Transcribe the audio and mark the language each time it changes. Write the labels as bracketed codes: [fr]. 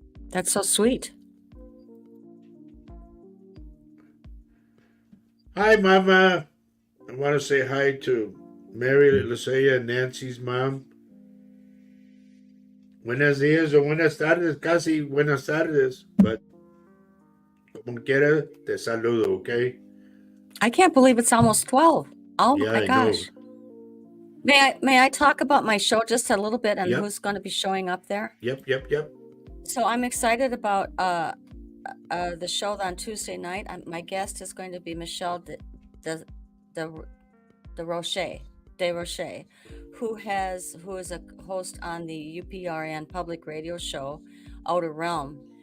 [en] That's so sweet. Hi, Mama. I want to say hi to Mary, Lucía, and Nancy's mom. [es] Buenos días o buenas tardes, casi buenas tardes, but como quiera, te saludo, okay? [en] I can't believe it's almost 12. Oh yeah, my gosh. May I talk about my show just a little bit and who's going to be showing up there? Yep. So I'm excited about the show on Tuesday night. My guest is going to be Michelle de Roche, who is a host on the UPRN public radio show Outer Realm.